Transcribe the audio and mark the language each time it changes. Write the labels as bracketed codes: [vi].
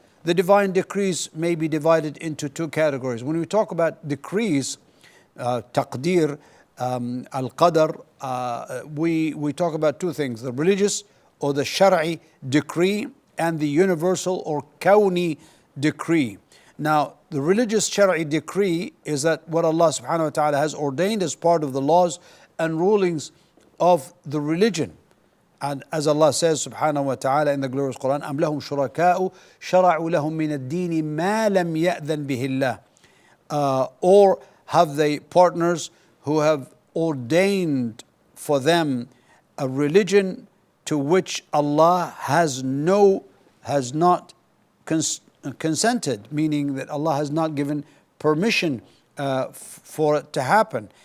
[en] The divine decrees may be divided into two categories. When we talk about decrees, taqdir, Al-Qadr, we talk about two things: the religious or the Shar'i decree, and the universal or Kawni decree. Now, the religious Shar'i decree is that what Allah subhanahu wa ta'ala has ordained as part of the laws and rulings of the religion. And as Allah says subhanahu wa ta'ala in the glorious Quran, [ar] أَمْ لَهُمْ شُرَكَاءُ شَرَعُوا لَهُم مِّنَ الدِّينِ مَا لَمْ يَأْذَنْ بِهِ اللَّهُ. [en] Or have they partners who have ordained for them a religion to which Allah has not consented, meaning that Allah has not given permission for it to happen.